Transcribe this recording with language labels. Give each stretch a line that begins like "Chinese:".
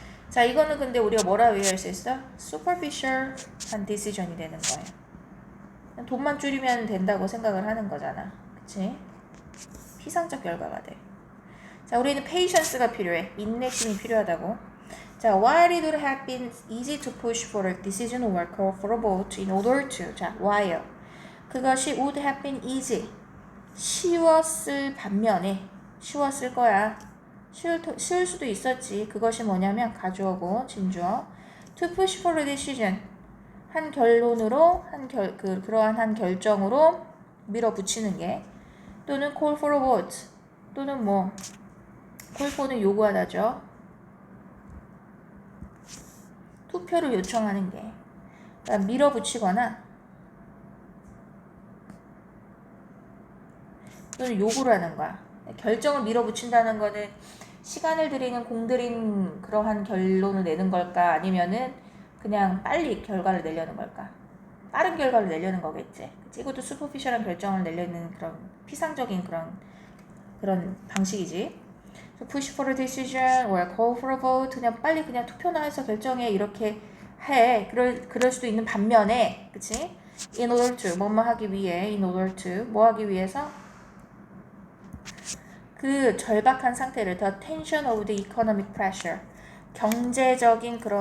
Korean: 자, 이거는 근데 우리가 뭐라고 얘기할 수 있어? superficial한 decision이 되는 거예요. 돈만 줄이면 된다고 생각을 하는 거잖아. 그치? 피상적 결과가 돼. 자, 우리는 patience가 필요해. 인내심이 필요하다고.
English: 자, while it would have been easy to push for a decision or call for a vote in order to. 자, while. 그것이 would have been easy.
Korean: 쉬웠을 반면에. 쉬웠을 거야. 쉬울 수도 있었지. 그것이 뭐냐면 가주어고 진주어.
English: To push for a decision.
Korean: 한 결론으로 그러한 한 결정으로 밀어붙이는 게 또는
English: call for a vote
Korean: 또는 뭐 call for는 요구하다죠. 투표를 요청하는 게 그러니까 밀어붙이거나 또는 요구를 하는 거야. 결정을 밀어붙인다는 거는 시간을 들이는 공들인 그러한 결론을 내는 걸까? 아니면은 그냥 빨리 결과를 내려는 걸까? 빠른 결과를 내려는 거겠지. 그치? 이것도 슈퍼피셜한 결정을 내려는 그런 피상적인 그런 방식이지.
English: So push for a decision or call for a vote.
Korean: 그냥 빨리 그냥 투표나 해서 결정해 이렇게 해. 그럴 수도 있는 반면에, 그치?
English: In order to
Korean: 뭐뭐 하기 위해,
English: in order to
Korean: 뭐 하기 위해서 그 절박한 상태를
English: the tension of the economic pressure
Korean: 경제적인